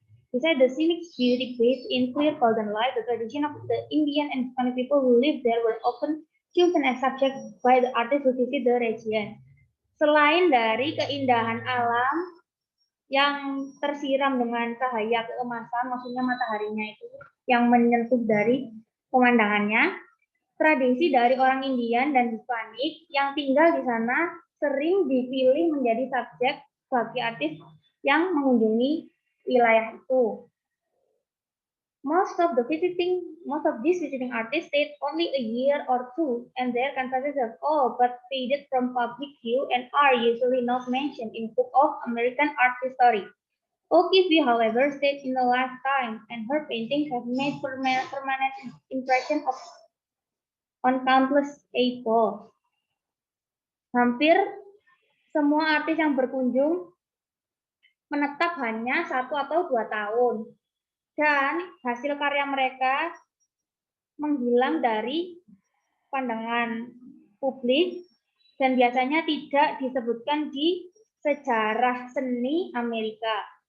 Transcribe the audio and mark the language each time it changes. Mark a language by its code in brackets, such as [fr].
[en] Beside the scenic beauty based in clear golden light, the tradition of the Indian and Spanish people who lived there were often chosen as subject by the artists who visit the region. [id] Selain dari keindahan alam yang tersiram dengan cahaya keemasan, maksudnya mataharinya itu yang menyentuh dari pemandangannya, tradisi dari orang Indian dan Hispanik yang tinggal di sana sering dipilih menjadi subjek bagi artis yang mengunjungi wilayah itu. [en] Most of these visiting artists stayed only a year or two, and their canvases have all but faded from public view and are usually not mentioned in Book of American Art History. O'Keeffe, however, stayed in the lifetime, and her paintings have made permanent impression on countless people. [id] Hampir semua artis yang berkunjung menetap hanya 1 atau 2 tahun. Dan hasil karya mereka menghilang dari pandangan publik dan biasanya tidak disebutkan di sejarah seni Amerika.